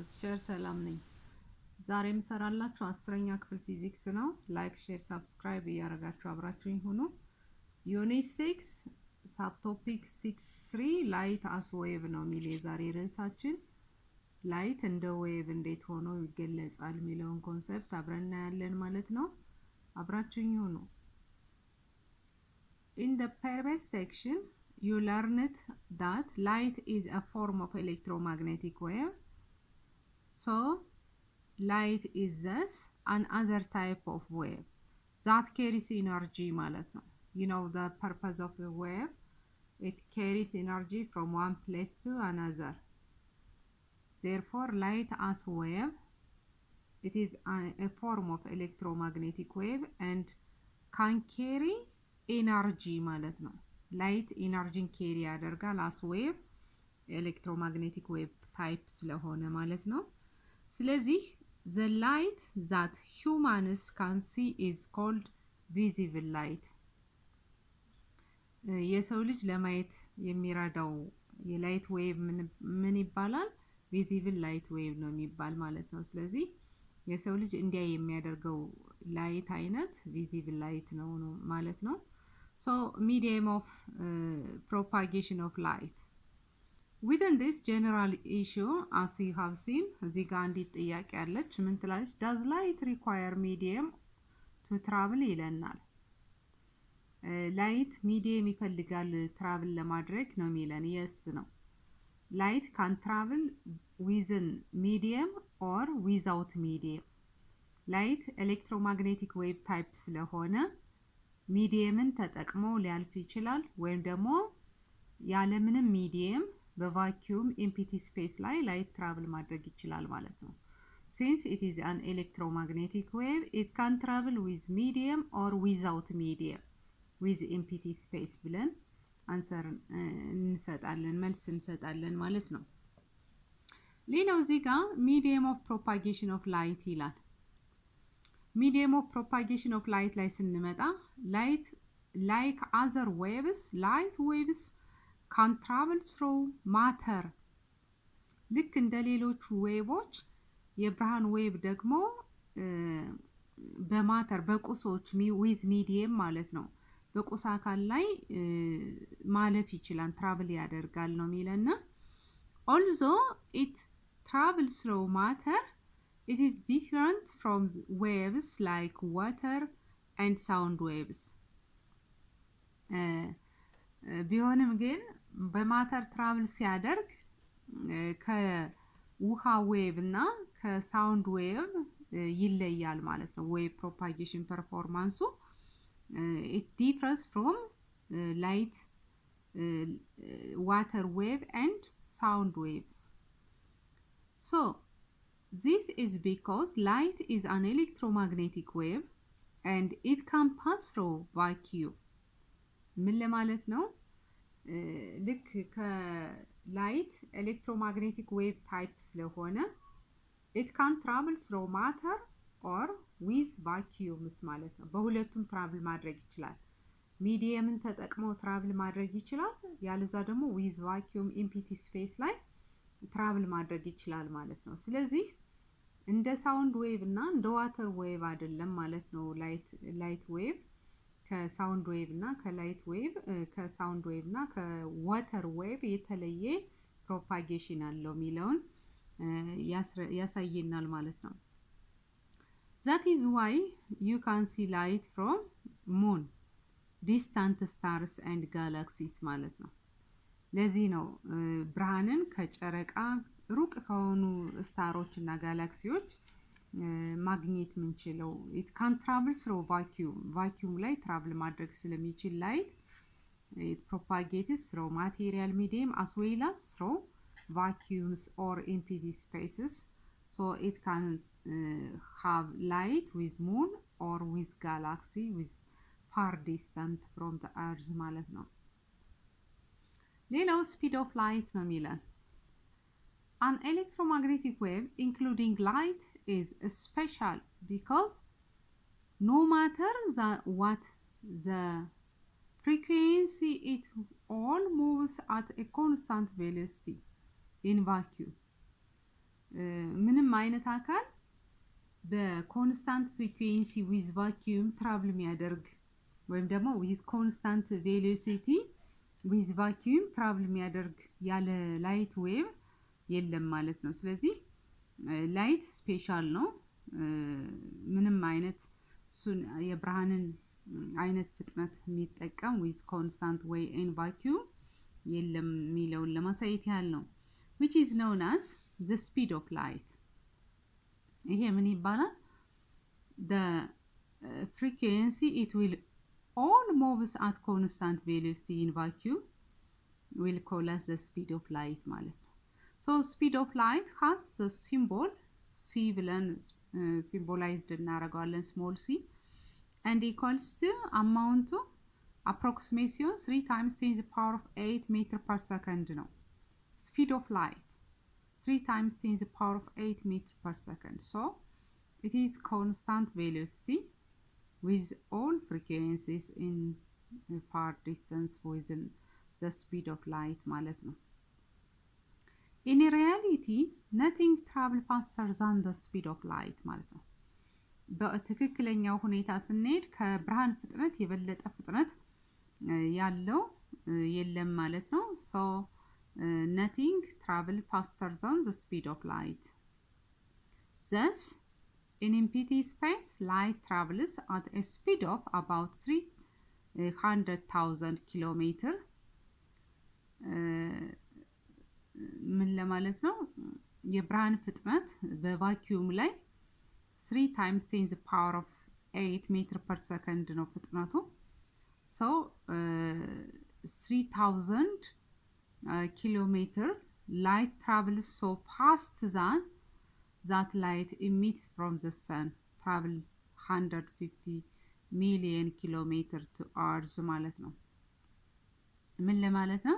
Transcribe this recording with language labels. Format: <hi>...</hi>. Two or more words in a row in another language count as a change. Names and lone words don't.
<am>ሼር ሰላም ነኝ። ዛሬ የምሰራላችሁ 10ኛ ክፍል ፊዚክስ ነው።</am> <en>like, share, subscribe</en> <am>እያደረጋችሁ አብራችሁኝ ሁኑ።</am> <en>unit 6 subtopic 6.3 light as wave</en> <am>ነው የሚል የዛሬ ርዕሳችን። ላይት እንደ ዌቭ እንዴት ሆኖ ይገለጻል የሚለውን ኮንሰፕት አብረን እናያለን ማለት ነው። አብራችሁኝ ሁኑ።</am> <en>In the previous section you learned that light is a form of electromagnetic wave. So light is thus another type of wave that carries energy</en> <am>ማለት ነው.</am> <en>You know the purpose of a wave. It carries energy from one place to another. Therefore light as wave, it is a form of electromagnetic wave and can carry energy</en> <am>ማለት ነው.</am> <en>light energy carry ያደርጋል as wave electromagnetic wave type</en> <am>ስለሆነ ማለት ነው። ስለዚህ</am> <en>the light that humans can see is called visible light.</en> <am>የሰው ልጅ ለማየት የሚረዳው</am> <en>የlight wave</en> <am>ምን ይባላል?</am> <en>visible light wave</en> <am>ነው የሚባል ማለት ነው። ስለዚህ የሰው ልጅ እንዲያይ የሚያደርገው ላይት አይነት</am> <en>visible light</en> <am>ነው ማለት ነው።</am> <en>So medium of propagation of light. Within this general issue, as you have seen,</en> <am>እዚህ ጋር አንዲት ጥያቄ አለች። ምን ትላለች?</am> <en>Does light require medium to travel</en> <am>ይለናል።</am> <en>light medium</en> <am>ይፈልጋል ትራቭል ለማድረግ ነው የሚለን።</am> <en>yes ነው። Light can travel within medium or without medium. Light electromagnetic wave type</en> <am>ስለሆነ ሚዲየምን ተጠቅሞ ሊያልፍ ይችላል ወይም ደግሞ ያለምንም ሚዲየም</am> <en>በvacuum empty space</en> <am>ላይ ላይት ትራቭል ማድረግ ይችላል ማለት ነው።</am> <en>Since it is an electromagnetic wave, it can travel with medium or without medium with empty space</en> <am>ብለን አንሰር እንሰጣለን መልስ እንሰጣለን ማለት ነው። ሌላው እዚህ ጋር</am> <en>medium of propagation of light</en> <am>ይላል።</am> <en>medium of propagation of light</en> <am>ላይ ስንመጣ</am> <en>light like other waves, light waves can travel through matter.</en> <am>ልክ እንደ ሌሎቹ ዌቮች የብርሃን ዌቭ ደግሞ በማተር በቁሶች</am> <en>with medium</en> <am>ማለት ነው በቁስ አካል ላይ ማለፍ ይችላል ትራቭል ያደርጋል ነው የሚለና</am> <en>although it travels through matter, it is different from waves like water and sound waves.</en> <am>ቢሆንም ግን በማተር ትራቭል ሲያደርግ ከውሃ ዌቭ እና</am> <en>ከsound wave</en> <am>ይለያል ማለት ነው።</am> <en>wave propagation performanceሱ it differs from light, water wave and sound waves. So this is because light is an electromagnetic wave and it can pass through vacuum.</en> <am>ምን ለማለት ነው? ልክ</am> <en>ከlight electromagnetic wave type</en> <am>ስለሆነ</am> <en>it can travel through matter or with vacuums</en> <am>ማለት ነው። በሁለቱም ትራቭል ማድረግ ይችላል። ሚዲየምን ተጠቅሞ ትራቭል ማድረግ ይችላል፣ ያለዛ ደግሞ</am> <en>with vacuum empty space</en> <am>ላይ ትራቭል ማድረግ ይችላል ማለት ነው። ስለዚህ እንደ</am> <en>sound wave</en> <am>እና እንደ</am> <en>water wave</en> <am>አይደለም ማለት ነው።</am> <en>light wave ከsound wave</en> <am>እና</am> <en>ከlight wave ከsound wave</en> <am>እና</am> <en>ከwater wave</en> <am>የተለየ ፕሮፓጌሽን አለው የሚለውን ያሳየናል ማለት</am> <en>ነው። That is why you can see light from moon, distant stars and galaxies</en> <am>ማለት ነው። ለዚህ ነው ብርሃንን ከጨረቃ ሩቅ ከሆኑ ስታሮች እና ጋላክሲዎች ማግኘት ምንችለው።</am> <en>it can travel through vacuum</en> <am>ላይ ትራቭል ማድረግ ስለሚችል</am> <en>light it propagates through material medium as well as through vacuums or empty spaces. So it can have light with moon or with galaxy with far distant from the earth</en> <am>ማለት ነው። ሌላው</am> <en>speed of light</en> <am>ነው የሚለን።</am> <en>An electromagnetic wave including light is special because no matter what the frequency, it all moves at a constant velocity. in vacuum</en> <am>ምንም አይነት አካል</am> <en>በconstant frequency with vacuum travel</en> <am>የሚያደርግ ወይም ደግሞ with</am> <en>constant velocity with vacuum travel</en> <am>የሚያደርግ ያለ</am> <en>light wave</en> <am>የለም ማለት ነው። ስለዚህ ላይት ስፔሻል ነው። ምንም አይነት እሱን የብርሃንን አይነት ፍጥነት የሚጠቀም</am> <en>with constant way in vacuum</en> <am>የለም የሚለውን ለማሳየት ያህል ነው።</am> <en>which is known as the speed of light</en> <am>ይሄ ምን ይባላል?</am> <en>the frequency it will all moves at constant velocity in vacuum will call as the speed of light</en> <am>ማለት ነው።</am> <en>so speed of light has a symbol c ብለን symbolized እናደርገዋለን small c and equals to amount to approximation 3 times 10 to the power of 8 meter per second ነው speed of light 3 times 10 to the power of 8 meter per second. So it is constant velocity with all frequencies in far distance within the speed of light</en> <am>ማለት ነው።</am> <en>In reality nothing travel faster than the speed of light</en> <am>ማለት ነው። በትክክለኛው ሁኔታ ስንሄድ ከብርሃን ፍጥነት የበለጠ ፍጥነት ያለው የለም ማለት ነው።</am> <en>so nothing travel faster than the speed of light. Thus in empty space light travels at a speed of about 300,000 kilometer</en> <am>ምን ለማለት ነው? የብርሃን ፍጥነት በቫኪዩም ላይ</am> <en>3 times 10 to the power of 8 meter per second</en> <am>ነው ፍጥነቱ።</am> <en>so 3000 kilometer light travels so fast than that light emits from the sun travel 150 million kilometer to Earth</en> <am>ማለት ነው። ምን ለማለት ነው?</am>